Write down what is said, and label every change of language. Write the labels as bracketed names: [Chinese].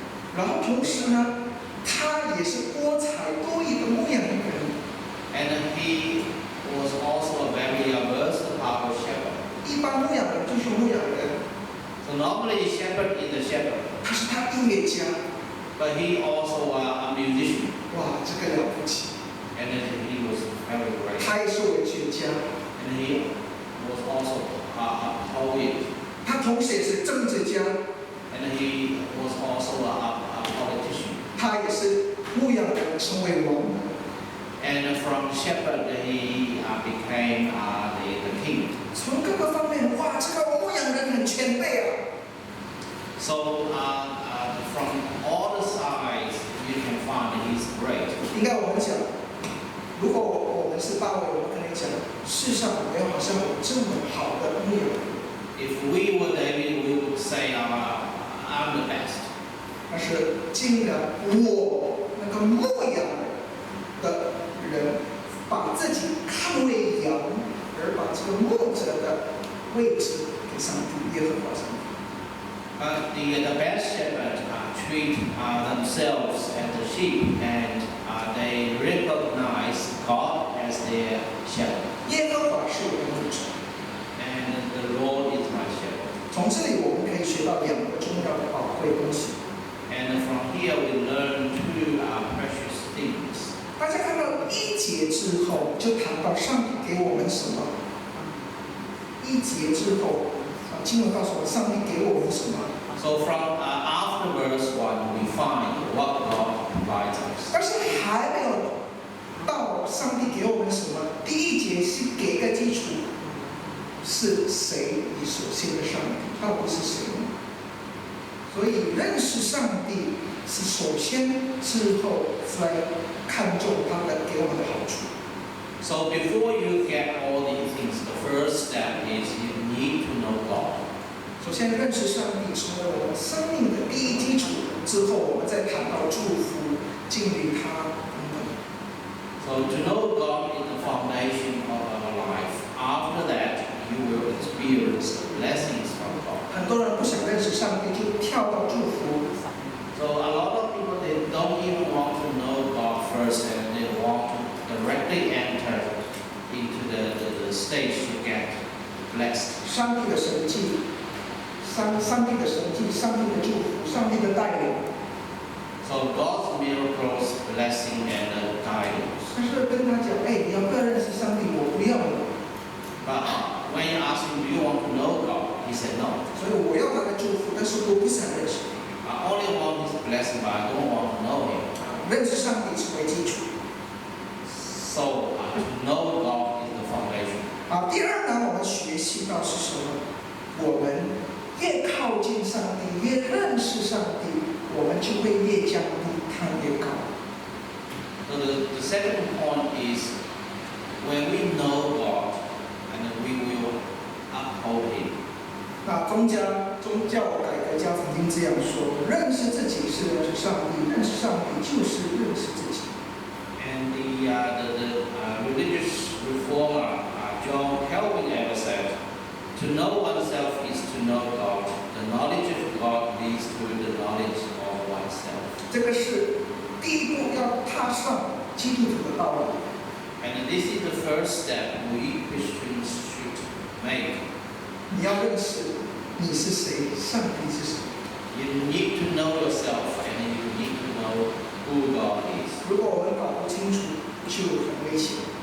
[Chinese] 然后同时呢，他也是多才多艺的牧羊人。 [English] And he was also a very versatile shepherd. [Chinese] 一般牧羊人就是牧羊人。 [English] So normally shepherd is a shepherd. [Chinese] 他是他音乐家。 [English] But he also a musician. [Chinese] 哇，这个了不起。 [English] And he was very great. [Chinese] 他也是文学家。 [English] And he was also a poet. [Chinese] 他同时也是政治家。 [English] And he was also a politician. [Chinese] 他也是牧羊人成为王。 [English] And from shepherd he became the king. [Chinese] 从各个方面，哇，这个牧羊人很谦卑啊。 [English] So from all the sides you can find he's great. [Chinese] 应该我们讲，如果我们是大卫，我们可能讲，世上没有好像我这么好的牧羊人。 [English] If we were David, we would say, I'm the best. [Chinese] 但是竟然我那个牧羊的人，把自己看为羊，而把这个牧者的位置给上帝耶和华上帝。 [English] The best shepherd treat themselves as the sheep, and they recognize God as their shepherd. [Chinese] 耶和华是我的牧者。 [English] And the Lord is my shepherd. [Chinese] 从这里我们可以学到两个重要的宝贵东西。 [English] And from here we learn two precious things. [Chinese] 大家看到1节之后，就谈到上帝给我们什么。 1节之后，经文告诉我，上帝给我们什么。 [English] So from after verse 1, we find what God provides us. [Chinese] 但是还没有到上帝给我们什么。第1节是给个基础，是谁？你所信的上帝到底是谁呢？所以认识上帝是首先，之后再看重他的给我们的好处。 [English] So before you get all these things, the first step is you need to know God. [Chinese] 首先认识上帝成为我们生命的第一基础，之后我们再谈到祝福、敬礼他等等。 [English] So to know God is the foundation of our life. After that, you will experience the blessings from God. [Chinese] 很多人不想认识上帝，就跳到祝福。 [English] So a lot of people, they don't even want to know God first, and they want to directly enter into the stage to get blessed. [Chinese] 上帝的神迹，上帝的神迹，上帝的祝福，上帝的带领。 [English] So God's miracles, blessing, and guidance. [Chinese] 但是跟他讲，你要不要认识上帝？我不要了。 [English] But when you ask him, do you want to know God? He said no. [Chinese] 所以我要他的祝福，但是我不想认识他。 [English] I only want his blessing, but I don't want to know him. [Chinese] 认识上帝成为基础。 [English] So to know God is the foundation. [Chinese] 第二呢，我们学习到是什么？我们越靠近上帝，越认识上帝，我们就会越降低，他越高。 [English] So the second point is when we know God, and we will uphold him. [Chinese] 那宗教改革家曾经这样说：认识自己是认识上帝，认识上帝就是认识自己。 [English] And the religious reformer John Calvin ever said, to know oneself is to know God. The knowledge of God leads to the knowledge of oneself. [Chinese] 这个是第一步，要踏上基督徒的道路。 [English] And this is the first step we Christians should make. [Chinese] 你要认识你是谁，上帝是谁。 [English] You need to know yourself, and you need to know who God is. [Chinese] 如果我们搞不清楚，就很危险。